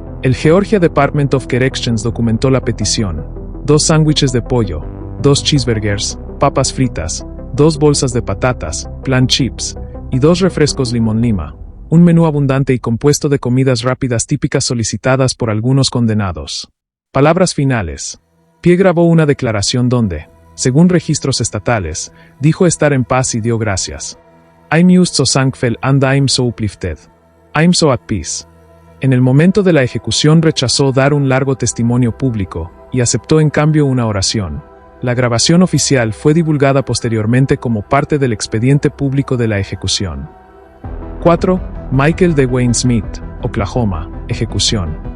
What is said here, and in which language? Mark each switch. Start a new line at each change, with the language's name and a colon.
Spanish: El Georgia Department of Corrections documentó la petición: 2 sándwiches de pollo, 2 cheeseburgers, papas fritas, 2 bolsas de patatas, plan chips, y 2 refrescos limón-lima, un menú abundante y compuesto de comidas rápidas típicas solicitadas por algunos condenados. Palabras finales. Pie grabó una declaración donde, según registros estatales, dijo estar en paz y dio gracias.
English: I'm just so thankful and I'm so uplifted. I'm so at peace.
Spanish: En el momento de la ejecución rechazó dar un largo testimonio público y aceptó en cambio una oración. La grabación oficial fue divulgada posteriormente como parte del expediente público de la ejecución. 4. Michael DeWayne Smith, Oklahoma, ejecución.